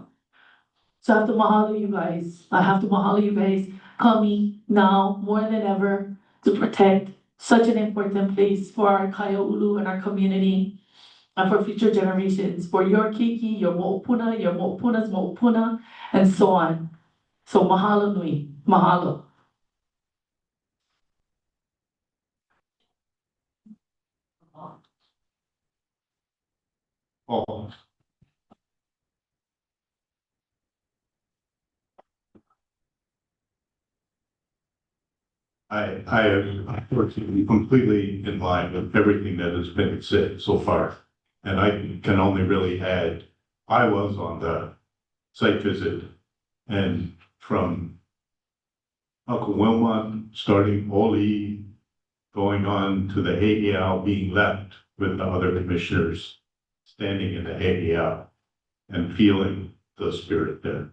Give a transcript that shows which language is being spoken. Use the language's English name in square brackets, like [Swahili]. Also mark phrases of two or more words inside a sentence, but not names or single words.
[English] So I have to mahalo you guys. I have to mahalo you guys coming now more than ever to protect such an important place for our kaya ulu and our community and for future generations, for your keiki, your [Hawaiian] mo'opuna's mo'opuna, [English] and so on. [Hawaiian] So mahalo nui, mahalo. Oh. [English] I am unfortunately completely in line with everything that has been said so far. And I can only really add, I was on the site visit, and from Uncle Wilmot, starting Oli, going on to the AEL, being left with the other commissioners, standing in the AEL and feeling the spirit there.